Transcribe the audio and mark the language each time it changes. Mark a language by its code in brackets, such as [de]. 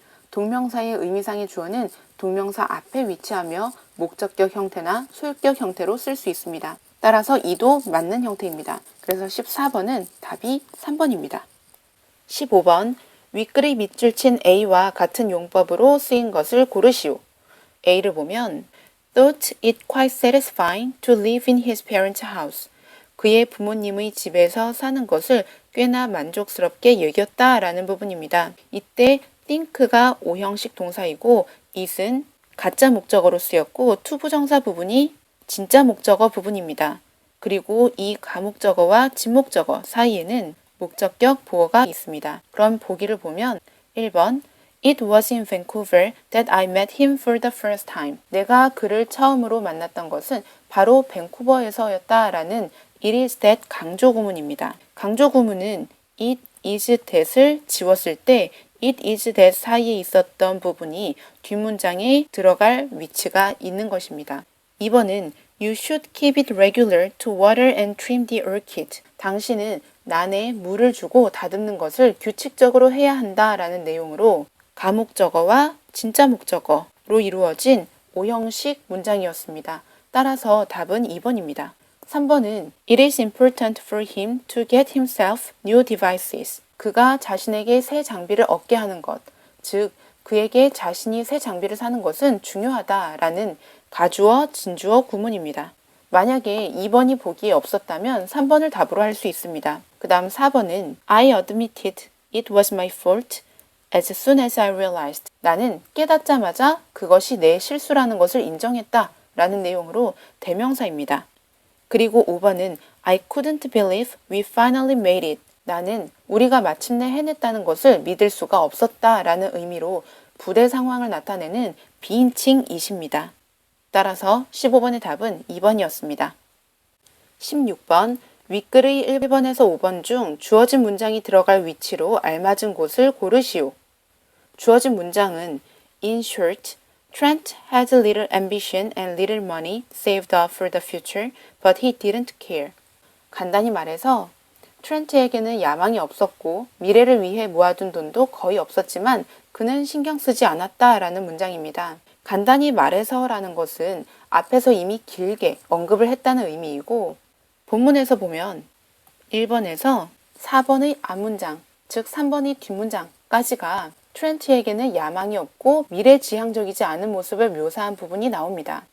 [ko] 동명사의 의미상의 주어는 동명사 앞에 위치하며 목적격 형태나 소유격 형태로 쓸 수 있습니다. 따라서 이도 맞는 형태입니다. 그래서 14번은 답이 3번입니다. 15번 윗글의 밑줄 친 A와 같은 용법으로 쓰인 것을 고르시오. A를 보면 [en] thought it quite satisfying to live in his parents' house. [ko] 그의 부모님의 집에서 사는 것을 꽤나 만족스럽게 여겼다라는 부분입니다. 이때 think가 오형식 동사이고 it은 가짜 목적어로 쓰였고 투부정사 부분이 진짜 목적어 부분입니다. 그리고 이 가목적어와 진목적어 사이에는 목적격 보어가 있습니다. 그럼 보기를 보면 1번 [en] It was in Vancouver that I met him for the first time. [ko] 내가 그를 처음으로 만났던 것은 바로 밴쿠버에서였다라는 It is that 강조 구문입니다. 강조 구문은 it is that을 지웠을 때 it is that 사이에 있었던 부분이 뒷문장에 들어갈 위치가 있는 것입니다. 2번은 [en] You should keep it regular to water and trim the orchid. [ko] 당신은 난에 물을 주고 다듬는 것을 규칙적으로 해야 한다라는 내용으로 가목적어와 진짜 목적어로 이루어진 오형식 문장이었습니다. 따라서 답은 2번입니다. 3번은 [en] It is important for him to get himself new devices. [ko] 그가 자신에게 새 장비를 얻게 하는 것, 즉 그에게 자신이 새 장비를 사는 것은 중요하다라는 가주어, 진주어 구문입니다. 만약에 2번이 보기에 없었다면 3번을 답으로 할 수 있습니다. 그 다음 4번은 [en] I admitted it was my fault as soon as I realized. [ko] 나는 깨닫자마자 그것이 내 실수라는 것을 인정했다 라는 내용으로 대명사입니다. 그리고 5번은 [en] I couldn't believe we finally made it. [ko] 나는 우리가 마침내 해냈다는 것을 믿을 수가 없었다 라는 의미로 부대 상황을 나타내는 비인칭 it입니다. 따라서 15번의 답은 2번이었습니다. 16번 윗글의 1번에서 5번 중 주어진 문장이 들어갈 위치로 알맞은 곳을 고르시오. 주어진 문장은 [en] In short, Trent had little ambition and little money saved up for the future, but he didn't care. [ko] 간단히 말해서 트렌트에게는 야망이 없었고 미래를 위해 모아둔 돈도 거의 없었지만 그는 신경 쓰지 않았다라는 문장입니다. 간단히 말해서라는 것은 앞에서 이미 길게 언급을 했다는 의미이고 본문에서 보면 1번에서 4번의 앞문장, 즉 3번의 뒷문장까지가 트렌트에게는 야망이 없고 미래지향적이지 않은 모습을 묘사한 부분이 나옵니다.